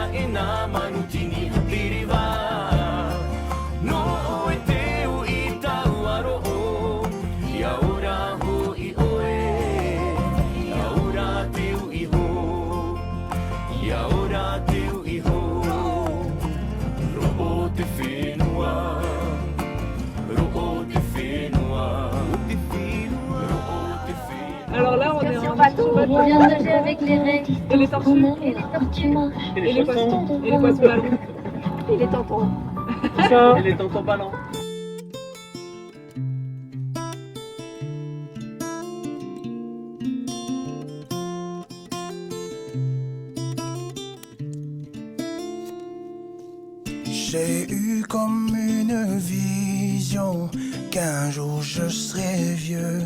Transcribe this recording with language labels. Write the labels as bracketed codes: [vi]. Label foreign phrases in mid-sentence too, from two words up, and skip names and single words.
[ty] e nā manutini te rewa No o e te o i tau aro o Ia ora ho i oe Ia ora te o i ho Ia ora te o i ho Ro'o te whenua Ro'o te whenua Ro'o te whenua [fr] Alors là, on est en bateau. On vient de nager avec les raies, Et les tortues. et les tortues marches, Et les poissons. Et les poissons ballons. et les tontons. Et les tontons ballants. J'ai eu comme une vision qu'un jour je serai vieux.